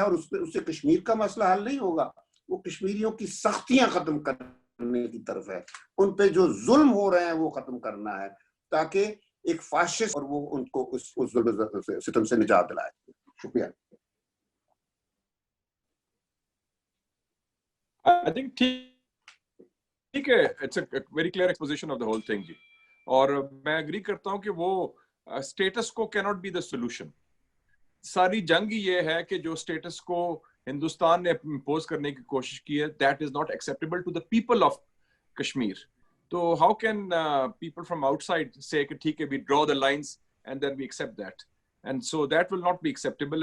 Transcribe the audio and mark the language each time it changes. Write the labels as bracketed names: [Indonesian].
[Urdu] اور اس سے کشمیر کا مسئلہ حل نہیں ہوگا, وہ کشمیریوں کی سختیاں ختم کرنے کی طرف ہے. ان پہ جو ظلم ہو رہے ہیں وہ ختم کرنا ہے, تاکہ ایک فاشسٹ اور وہ ان کو اس ظلم ستم سے نجات دلائے. شکریہ. [English] I think [Urdu] ٹھیک ہے, [English] it's a very clear exposition of the whole thing جی. [Urdu] اور میں اگری کرتا ہوں کہ وہ [English] Status quo can't be the solution. [Urdu] ساری جنگ یہ ہے کہ جو اسٹیٹس کو ہندوستان نے امپوز کرنے کی کوشش کی ہے, [English] That is not acceptable to the people of Kashmir. تو how can people from outside سے [Urdu] کہ ٹھیک ہے [English] We draw the lines and then we accept that, and so that will not be acceptable.